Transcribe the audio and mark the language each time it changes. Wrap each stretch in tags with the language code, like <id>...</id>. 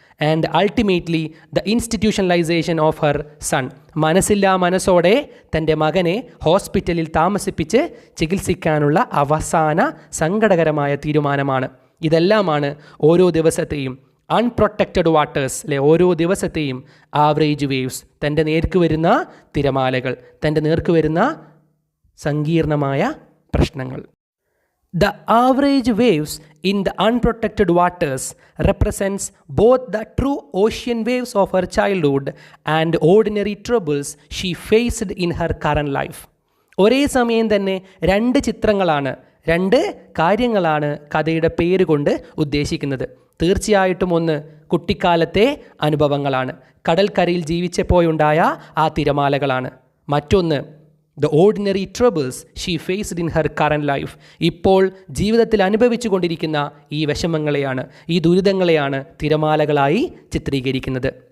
<en>and ultimately the institutionalization of her son,</en> <ml>മനസ്സില്ലാ മനസ്സോടെ തൻ്റെ മകനെ ഹോസ്പിറ്റലിൽ താമസിപ്പിച്ച് ചികിത്സിക്കാനുള്ള അവസാന സങ്കടകരമായ തീരുമാനമാണ്. ഇതെല്ലാമാണ് ഓരോ ദിവസത്തെയും അൺപ്രൊട്ടക്റ്റഡ് വാട്ടേഴ്സ് അല്ലെ, ഓരോ ദിവസത്തെയും ആവറേജ് വേവ്സ്, തൻ്റെ നേർക്ക് വരുന്ന തിരമാലകൾ, തൻ്റെ നേർക്ക് വരുന്ന സങ്കീർണമായ പ്രശ്നങ്ങൾ.</ml> <en>The average waves in the unprotected waters represents both the true ocean waves of her childhood and ordinary troubles she faced in her current life.</en> <ml>ഒരേ സമയം തന്നെ രണ്ട് ചിത്രങ്ങളാണ്, രണ്ട് കാര്യങ്ങളാണ് കഥയുടെ പേര് കൊണ്ട് ഉദ്ദേശിക്കുന്നത്. തീർച്ചയായിട്ടും ഒന്ന് കുട്ടിക്കാലത്തെ അനുഭവങ്ങളാണ്, കടൽക്കരയിൽ ജീവിച്ചപ്പോഴുണ്ടായ ആ തിരമാലകളാണ്. മറ്റൊന്ന്</ml> <en>the ordinary troubles she faced in her current life,</en> <ml>ഇപ്പോൾ ജീവിതത്തിൽ അനുഭവിച്ചു കൊണ്ടിരിക്കുന്ന ഈ വിഷമങ്ങളെയാണ്, ഈ ദുരിതങ്ങളെയാണ് തിരമാലകളായി ചിത്രീകരിക്കുന്നത്.</ml>